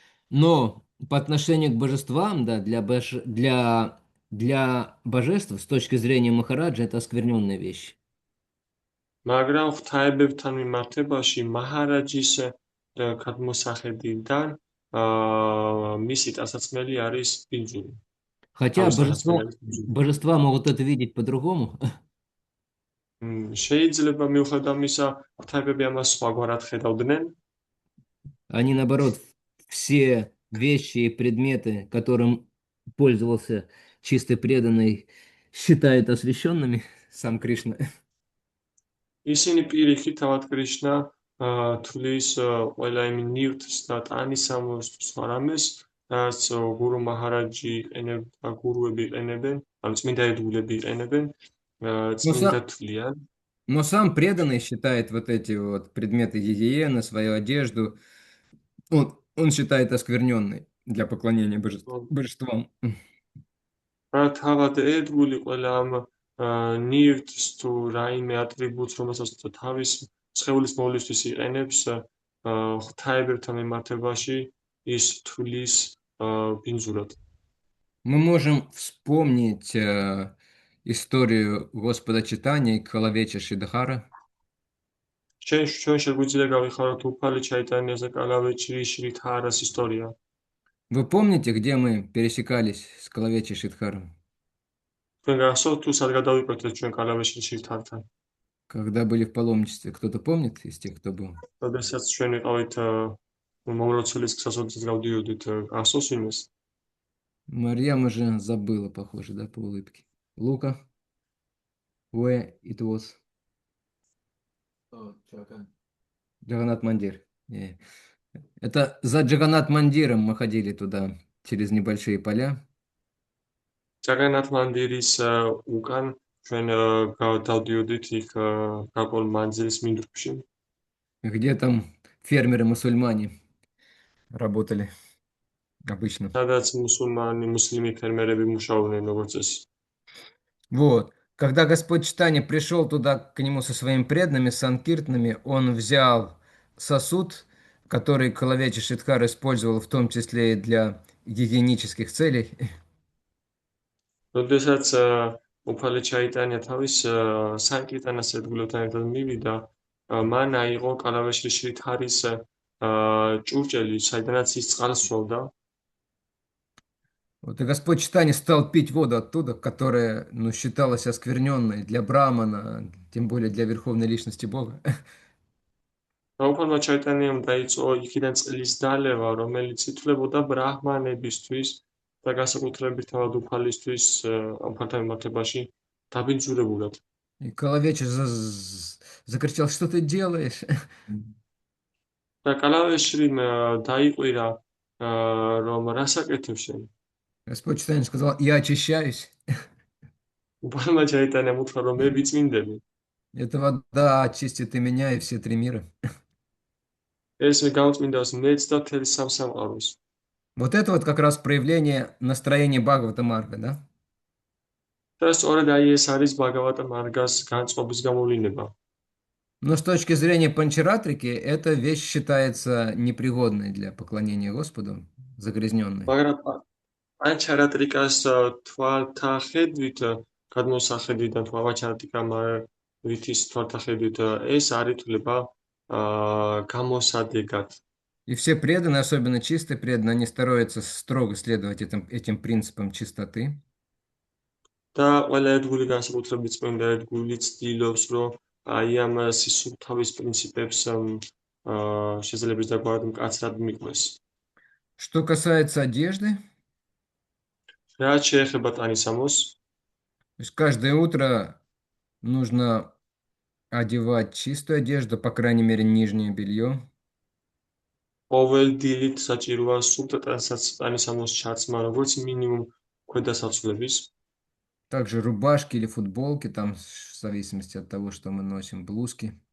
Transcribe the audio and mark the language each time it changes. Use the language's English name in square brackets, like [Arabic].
[Russian] Но по отношению к божествам, да, для божеств, с точки зрения Махараджа, это оскверненная вещь. [Georgian] მაგრამ ღვთაებებთან მიმართებაში მაჰარაჯის გადმოსახედიდან მისი ტანსაცმელი არის ბინძური. [Russian] Хотя божества могут это видеть по-другому. [Georgian] შეიძლება მიუხედავ ამისა, ღვთაებები ამას სხვაგვარად ხედავდნენ. [Russian] Они, наоборот, все вещи и предметы, которым пользовался чистый преданный, считают освященными, сам Кришна. [Georgian] ისინი პირიქით თავად კრიშნა თulis ყველა იმ ნივთს და ტანისამოსს რამეს, რაც გურუ მაჰარაჯი იყენებდა და გურუები იყენებენ, ანუ წმინდა ერთგულები იყენებენ, წმინდა თვლიან. [Russian] Но сам преданный считает вот эти вот предметы гигиены, свою одежду, он считает оскверненной для поклонения божествам. [Georgian] რა თავად ერთგული ყველა ამ ნივთს თუ რაიმე ატრიბუტს, რომელსაც თავის სხეულის მოვლისთვის იყენებს ღვთაებებთან მიმართებაში, ის თვლის ბინძურად. [Russian] Мы можем вспомнить историю Господа Читания и Калавеча Шидхара. [Georgian] ჩვენ შეგვიძლია გავიხაროთ უფალი ჩაიტანიას და კალავეჭი შრითარას ისტორია. [Russian] Вы помните, где мы пересекались с Калавечи Шидхаром? [Georgian] თქვენ გახსოვთ თუ სად გადავიკვეთეთ ჩვენ კალავეჭი შრითართან? [Russian] Когда были в паломничестве. Кто-то помнит из тех, кто был? [Georgian] როდესაც ჩვენ ვიყავით მომროცელის გზასოდაც გავდიოდით, გახსოვს იმას? [Russian] Марьям уже забыла, похоже, да, по улыбке. [English] Лука? Where it was? [Russian] Джаганат Мандир. Это за Джаганат Мандиром мы ходили туда, через небольшие поля. [Georgian] ჯაგანათ მანდირის უკან ჩვენ დავდიოდით იქ გაკოლ მანძილის მინდვრებში. [Russian] Где там фермеры-мусульмане работали обычно. [Georgian] სადაც მუსლიმი ფერმერები მუშაობდნენ როგორც წესი. [Russian] Вот. Когда Господь Читания пришел туда к нему со своими преданными, санкиртнами, он взял сосуд, который Калавечи Шидхар использовал в том числе и для гигиенических целей. [Georgian] როდესაც უფალი ჩაიტანია თავის სანკირტანას ერთგულებთან ერთად მივიდა, მან აიღო კალავეჭი შრითარის ჭურჭელი, საიდანაც ის წყალს სვავდა. [Russian] Вот, и Господь Читания стал пить воду оттуда, которая, ну, считалась оскверненной для Брамана, тем более для верховной личности Бога. [Georgian] და უფალმა ჩაიტანიამ დაიწყო იქიდან წყლის დალევა, რომელიც ითვლებოდა ბრაჰმანებისთვის და განსაკუთრებით თავად უფალისთვის უფალთან მიმართებაში დაბინძურებულად. [Russian] И Калавечи закричал: что ты делаешь? [Georgian] და კალავეშრიმ დაიყვირა, რომ რას აკეთებ შენ? [Russian] Господь Читания сказал: я очищаюсь. [Georgian] უფალმა ჩაიტანიამ უთხრა, რომ მე ვიწმინდები. [Russian] Эта вода очистит и меня, и все три мира. [Georgian] ეს მე გამწმინდავს მეც და მთელი სამსამყაროს. [Russian] Вот это вот как раз проявление настроения Бхагавата Марга, да? [Georgian] და სწორედ აი ეს არის ბაგავატა მარგას განწყობის გამოვლინება. [Russian] Но с точки зрения Панчаратрики, эта вещь считается непригодной для поклонения Господу, загрязненной. [Georgian] მაგრამ პანჩარატრიკას თვალთახედვით, გადმოსახედვიდან პანჩარატრიკამარითის თვალთახედვით ეს არ ითვლება გამოსადეგად. [Russian] И все преданные, особенно чистые преданные, они стараются строго следовать этим принципам чистоты. [Georgian] და ყველა ერთგული განსაკუთრებით წმინდა ერთგული ცდილობს, რომ აი ამ სისუფთავის პრინციპებს შეძლებს დაგვარად მკაცრად მიყვეს. [Russian] Что касается одежды, [Georgian] რაც შეეხება ტანისამოს, [Russian] то есть каждое утро нужно одевать чистую одежду, по крайней мере, нижнее белье. [Georgian] ყოველ დილით საჭიროა სუფთა ტანისამოს ჩაცმა, როგორც მინიმუმ ქვედა საცვლების. [Russian] Также рубашки или футболки, там в зависимости от того, что мы носим, блузки.